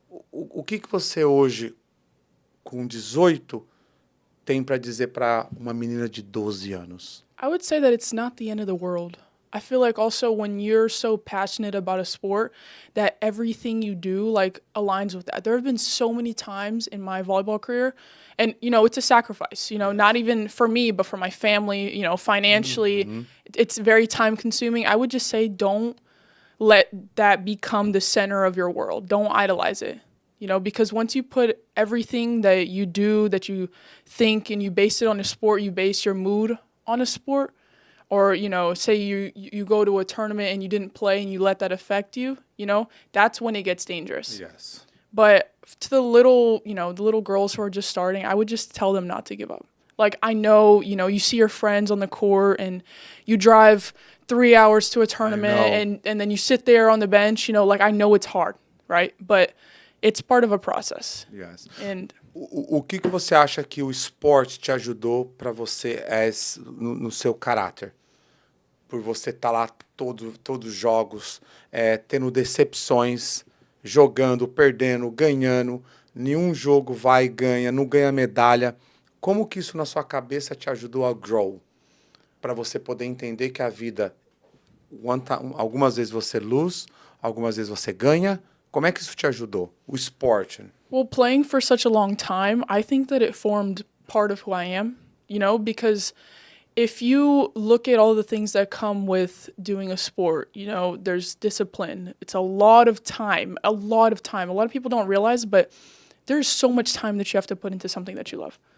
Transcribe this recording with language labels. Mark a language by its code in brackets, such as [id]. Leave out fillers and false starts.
[pt] O que você hoje, com 18, tem para dizer para uma menina de 12 anos? [en] I would say that it's not the end of the world. I feel like also when you're so passionate about a sport that everything you do like aligns with that. There have been so many times in my volleyball career and, it's a sacrifice, not even for me, but for my family, financially, it's very time consuming. I would just say, don't let that become the center of your world. Don't idolize it, because once you put everything that you do, that you think, and you base it on a sport, you base your mood on a sport, or, say you go to a tournament and you didn't play and you let that affect you, that's when it gets dangerous. Yes. But to the little girls who are just starting, I would just tell them not to give up. Like, I know, you see your friends on the court and you drive 3 hours to a tournament and then you sit there on the bench, like, I know it's hard, right? But it's part of a process. Yes. And [pt] O que você acha que o esporte te ajudou para você no seu caráter? Por você estar lá todos os jogos, tendo decepções, jogando, perdendo, ganhando, nenhum jogo vai e ganha, não ganha medalha. Como que isso na sua cabeça te ajudou a grow? Para você poder entender que a vida, algumas vezes você lose, algumas vezes você ganha. Como é que isso te ajudou? O esporte. [en] Well, playing for such a long time, I think that it formed part of who I am, because if you look at all the things that come with doing a sport, there's discipline. It's a lot of time, a lot of time. A lot of people don't realize, but there's so much time that you have to put into something that you love.